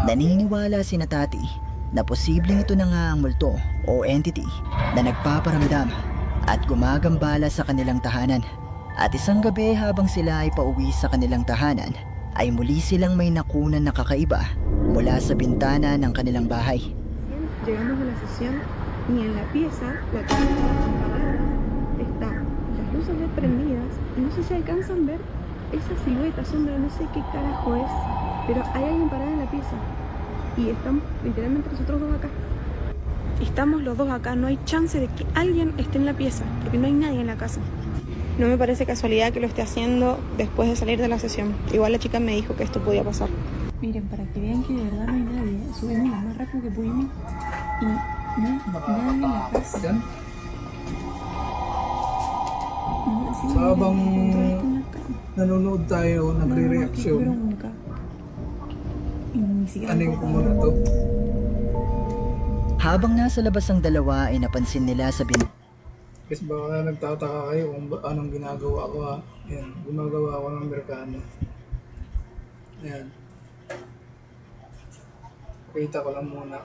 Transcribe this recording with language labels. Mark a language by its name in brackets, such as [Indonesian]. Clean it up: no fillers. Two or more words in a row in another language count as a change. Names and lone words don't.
[Filipino] Naniniwala si Tati na posibleng ito na nga ang multo o entity na nagpaparamdam at gumagambala sa kanilang tahanan. At isang gabi habang sila ay pauwi sa kanilang tahanan, ay muli silang may nakunan na kakaiba mula sa bintana ng kanilang bahay. [Spanish] Llegamos a la sesión y en la pieza la cámara apagada está las luces prendidas y no sé si alcanzan a ver esa silueta, sombra, no sé qué carajo es, pero hay alguien parado en la pieza y están literalmente nosotros dos acá. Estamos los dos acá, no hay chance de que alguien esté en la pieza porque no hay nadie en la casa. No me parece casualidad que lo esté haciendo después de salir de la sesión. Igual la chica me dijo que esto podía pasar. Miren, para que vean que de verdad no hay nadie, subimos lo más rápido que pudimos y no hay nadie en la casa. [Filipino] Yan. [Spanish] No, así [Filipino] So, habang [Spanish] miren, en la cama. [Filipino] nanonood tayo, [Spanish] No, qué [Filipino] nagre-reaction. [Spanish] bronca. Y ni siquiera [Filipino] Ano [Spanish] me [Filipino] yung [Spanish] puedo [Filipino] kumuna to? Habang nasa labas ang dalawa ay napansin nila sa Guys, baka nagtataka kayo kung anong ginagawa ko ha. Ayan, gumagawa ako ng Amerikano. Ayan. Pakita ko lang muna.